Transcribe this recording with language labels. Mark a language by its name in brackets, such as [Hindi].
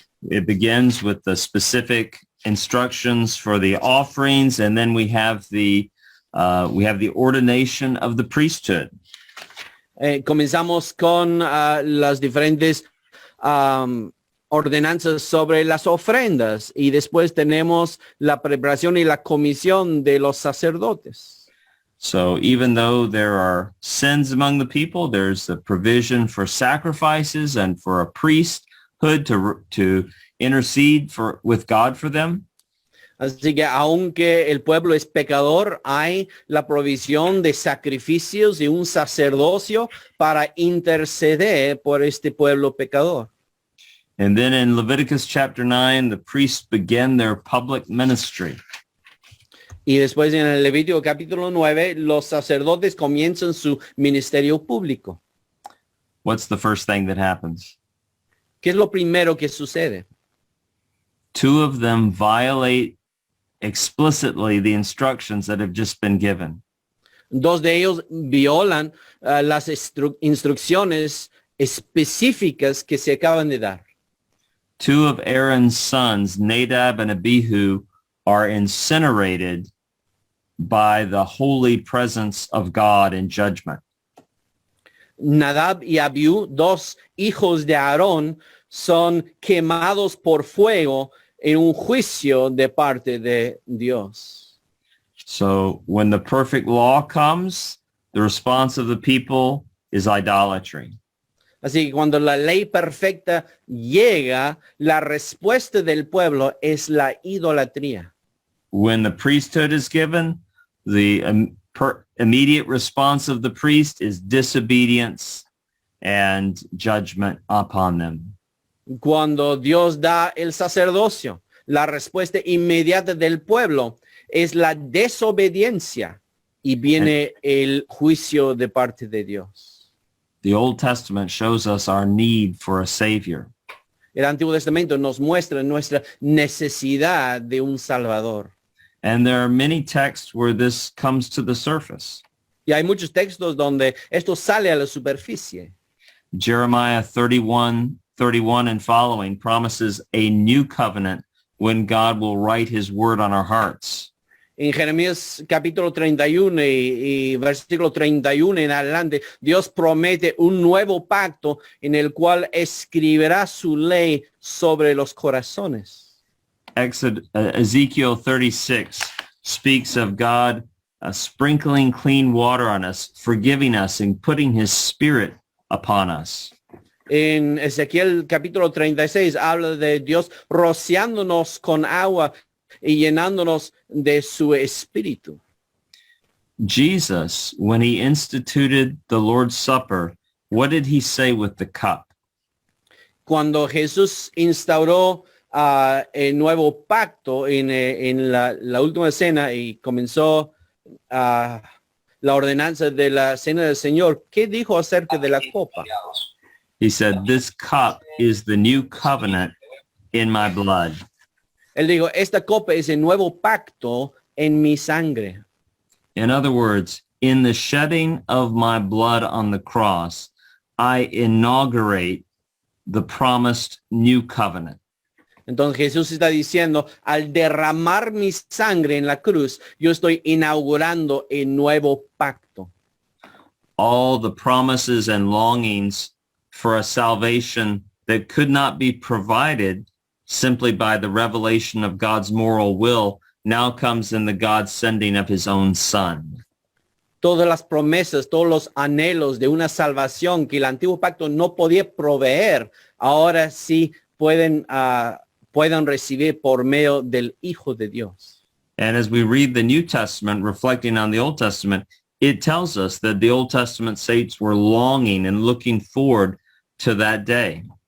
[English] It begins with the specific instructions for the offerings, and then we have the ordination of the priesthood. [Spanish] Comenzamos con las diferentes ordenanzas sobre las ofrendas y después tenemos la preparación y la comisión de los sacerdotes. [English] So even though there are sins among the people, there's the provision for sacrifices and for a priesthood to intercede with God for them. [Spanish] Así que aunque el pueblo es pecador, hay la provisión de sacrificios y un sacerdocio para interceder por este pueblo pecador. [English] And then in Leviticus chapter 9, the priests begin their public ministry. [Spanish] Y después en el Levítico capítulo 9, los sacerdotes comienzan su ministerio público. [English] What's the first thing that happens? [Spanish] ¿Qué es lo primero que sucede? [English] Two of them violate explicitly the instructions that have just been given. [Spanish] Dos de ellos violan las instrucciones específicas que se acaban de dar. [English] Two of Aaron's sons, Nadab and Abihu, are incinerated by the holy presence of God in judgment. [Spanish] Nadab y Abiú, dos hijos de Aarón, son quemados por fuego en un juicio de parte de Dios. [English] So when the perfect law comes, the response of the people is idolatry. [Spanish] Así que cuando la ley perfecta llega, la respuesta del pueblo es la idolatría. [English] When the priesthood is given, the immediate response of the priest is disobedience and judgment upon them. [Spanish] Cuando Dios da el sacerdocio, la respuesta inmediata del pueblo es la desobediencia y viene el juicio de parte de Dios. [English] The Old Testament shows us our need for a Savior. [Spanish] El Antiguo Testamento nos muestra nuestra necesidad de un Salvador. [English] And there are many texts where this comes to the surface. [Spanish] Y hay muchos textos donde esto sale a la superficie. [English] Jeremiah 31 and following promises a new covenant when God will write his word on our hearts. [Spanish] En Jeremías capítulo 31 y versículo 31 en adelante, Dios promete un nuevo pacto en el cual escribirá su ley sobre los corazones. [English] Ezekiel 36 speaks of God sprinkling clean water on us, forgiving us, and putting his spirit upon us. [Spanish] En Ezequiel capítulo 36 habla de Dios rociándonos con agua y llenándonos de su espíritu. [English] Jesus, when he instituted the Lord's Supper, what did he say with the cup? [Spanish] Cuando Jesús instauró el nuevo pacto en la última cena y comenzó la ordenanza de la cena del Señor, ¿qué dijo acerca de la copa? [English] He said, this cup is the new covenant in my blood. [Spanish] Él dijo, esta copa es el nuevo pacto en mi sangre. [English] In other words, in the shedding of my blood on the cross, I inaugurate the promised new covenant. [Spanish] Entonces Jesús está diciendo, al derramar mi sangre en la cruz, yo estoy inaugurando el nuevo pacto. [English] All the promises and longings for a salvation that could not be provided simply by the revelation of God's moral will now comes in the God sending of his own son. [Spanish] Todas las promesas, todos los anhelos de una salvación que el antiguo pacto no podía proveer, ahora sí pueden recibir por medio del Hijo de Dios. [English] And as we read the New Testament, reflecting on the Old Testament, it tells us that the Old Testament saints were longing and looking forward to that day.